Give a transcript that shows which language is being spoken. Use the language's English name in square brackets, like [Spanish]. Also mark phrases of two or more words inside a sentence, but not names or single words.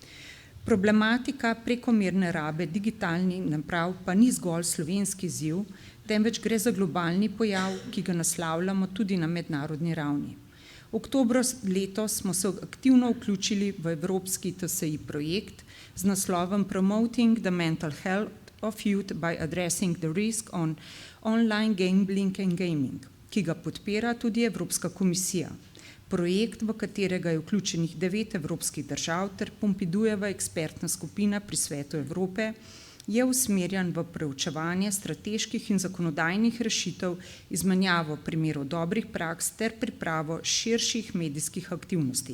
[Slovenian] Problematika prekomerne rabe digitalnih naprav pa ni zgolj slovenski izziv, temveč gre za globalni pojav, ki ga naslavljamo tudi na mednarodni ravni. Oktobra letos smo se aktivno vključili v evropski TSI projekt z naslovom Promoting the Mental Health of Youth by Addressing the Risk on Online Gambling and Gaming, ki ga podpira tudi Evropska komisija. Projekt, v katerega je vključenih 9 evropskih držav ter Pompidujeva ekspertna skupina pri Svetu Evrope, je usmerjen v preučevanje strateških in zakonodajnih rešitev, izmenjavo primerov dobrih praks ter pripravo širših medijskih aktivnosti.